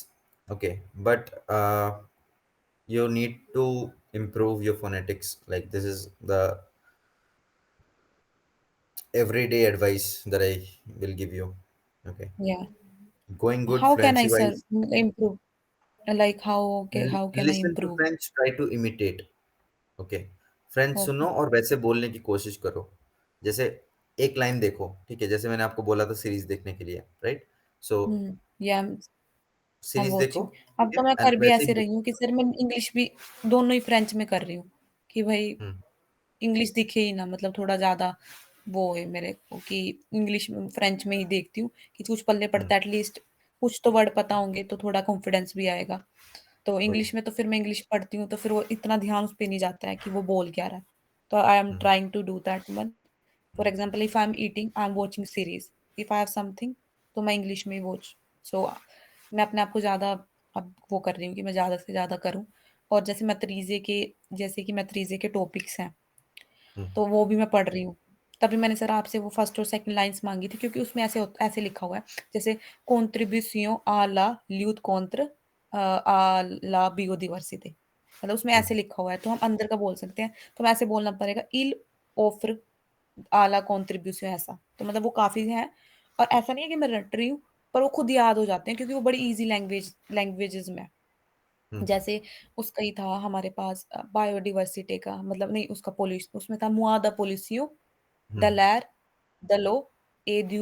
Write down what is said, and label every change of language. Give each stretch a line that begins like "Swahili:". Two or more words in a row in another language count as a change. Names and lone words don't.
English: Okay, but you need to improve your phonetics. Like this is the everyday advice that I will give you. Okay, Yeah. going good How can I, fluency sir, wise. improve? Like how? Okay, how can I Listen to improve? French. Try to imitate. ओके,
Hindi: फ्रेंच सुनो
English: Okay.
Hindi: और वैसे बोलने की कोशिश करो। जैसे एक लाइन देखो, ठीक है, जैसे मैंने आपको बोला था सीरीज देखने के लिए, राइट? सो या हम सीरीज देखो, वॉचिंग अब ठीक है, तो मैं एंड कर भी वैसे ऐसे ही रही हूँ कि सर मैं इंग्लिश भी दोनों ही फ्रेंच में कर रही हूँ कि भाई हम्म, इंग्लिश दिखे ही ना मतलब थोड़ा ज्यादा वो है मेरे को कि इंग्लिश में फ्रेंच में ही देखती हूँ कि कुछ पल्ले हम्म, पड़ता है एटलीस्ट कुछ तो वर्ड पता होंगे तो थोड़ा कॉन्फिडेंस भी आएगा तो वही, इंग्लिश में तो फिर मैं इंग्लिश पढ़ती हूँ तो फिर वो इतना ध्यान उस पर नहीं जाता है कि वो बोल क्या रहा है तो आई एम हम्म,
English: trying to do that one for example if I am eating I am watching series if I have something
Hindi: तो मैं इंग्लिश में ही वॉच सो मैं अपने आप को ज़्यादा अब वो कर रही हूँ कि मैं ज़्यादा से ज़्यादा करूँ और जैसे कि मैथरीजे के टॉपिक्स हैं हम्म, तो वो भी मैं पढ़ रही हूँ तभी मैंने सर आपसे वो फर्स्ट और सेकंड लाइंस मांगी थी क्योंकि उसमें ऐसे लिखा हुआ है जैसे
French: contribution à la lutte contre à la biodiversité
Hindi: मतलब उसमें हम्म, ऐसे लिखा हुआ है तो हम अंदर का बोल सकते हैं तो हमें ऐसे बोलना पड़ेगा
French: il offre à la contribution
Hindi: ऐसा तो मतलब वो काफी है और ऐसा नहीं है कि मैं रट रही हूँ पर वो खुद याद हो जाते हैं क्योंकि वो बड़ी इजी लैंग्वेजेस में है। हम्म, जैसे उसका ही था हमारे पास बायोडिवर्सिटी का मतलब नहीं उसका पोल्यूशन उसमें था
French: moi d'a pollution de हम्म, l'air de l'eau et du